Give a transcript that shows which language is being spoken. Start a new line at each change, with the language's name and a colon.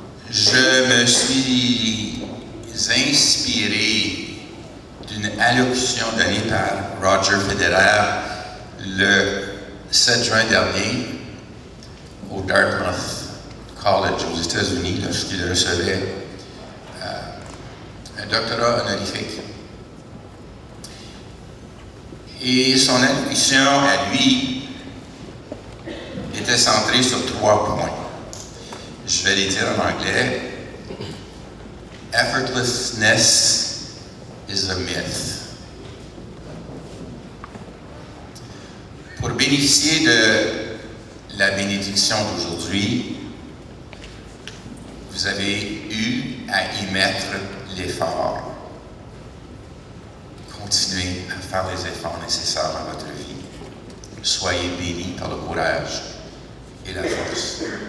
French: Je me suis inspiré d'une allocution donnée par Roger Federer le 7 juin dernier au Dartmouth College aux États-Unis, lorsqu'il recevait un doctorat honorifique. Et son allocution à lui était centrée sur 3 points. Je vais les dire en anglais.
English: Effortlessness is a myth.
French: Pour bénéficier de la bénédiction d'aujourd'hui, vous avez eu à y mettre l'effort. Continuez à faire les efforts nécessaires dans votre vie. Soyez bénis par le courage et la force.